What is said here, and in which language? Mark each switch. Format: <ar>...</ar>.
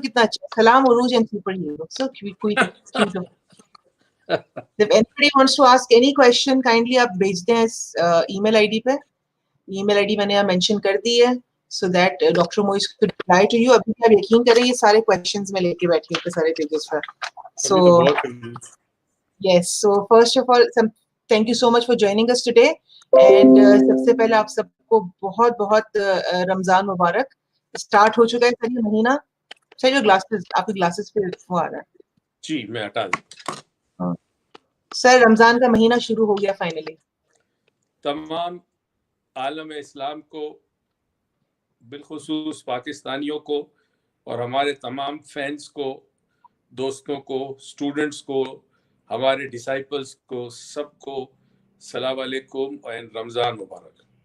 <ur>کتنا اچھا.</ur> <en>سلام Urooj and super hero. So cute. If anybody wants to ask any question, kindly</en> <ur>آپ بھیج دیں اس ای میل آئی ڈی پہ. ای میل آئی ڈی میں نے یہاں مینشن کر دی ہے</ur> <en>So that doctor Mohit could reply to you.</en> <ur>ابھی آپ یقین کریں یہ سارے کوشچنز میں لے کے بیٹھی ہوں سارے pages per.</ur> <en>so yes, so first of all thank you so much for joining us today and</en> <ur>سب سے پہلے آپ سب کو بہت بہت رمضان مبارک. اسٹارٹ ہو چکا ہے سر یہ مہینہ. سر جو گلاسز آپ کے گلاسز پہ وہ آ رہا ہے جی میں ہٹا دوں. سر رمضان کا مہینہ شروع ہو گیا فائنلی. تمام عالم اسلام کو بالخصوص پاکستانیوں کو اور ہمارے تمام فینس کو، دوستوں کو، اسٹوڈنٹس کو، ہمارے ڈسائپلس کو، سب کو السلام علیکم اور رمضان مبارک.</ur>